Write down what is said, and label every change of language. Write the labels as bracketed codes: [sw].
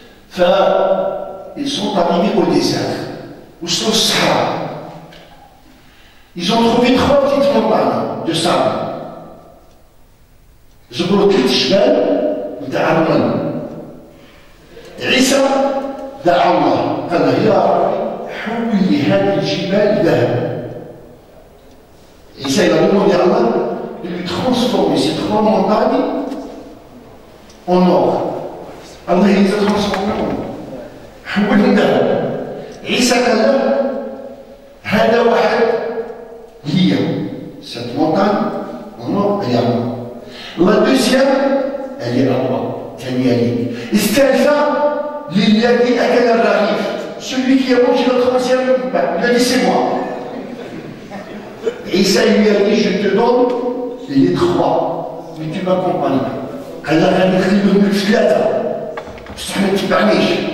[fr] فإils sont arrivés au désert. [ar] وصلوا الصحراء. [fr] Ils ont trouvé trois petites montagnes de sable. [ar] جبروا ثلاث جبال نتاع الرمل. عيسى دعا الله قال له يا ربي حول لي هذه الجبال ذهب. [fr] عيسى il a demandé à Allah de lui transformer ces trois montagnes en or. Allah les a transformées en or. [ar] حولهم ذهب. عيسى قال له هذا واحد هي [fr] cette montagne en or elle est à moi. La deuxième elle est à moi. [ar] الثانية لي. الثالثة للذي أكل الرغيف. [fr] Celui qui a mangé la troisième, il a dit c'est moi. Et ça lui a dit je te donne les trois, mais tu m'accompagnes. [ar] قال له غادي نخليهم في ثلاثة بصح ما تتبعنيش.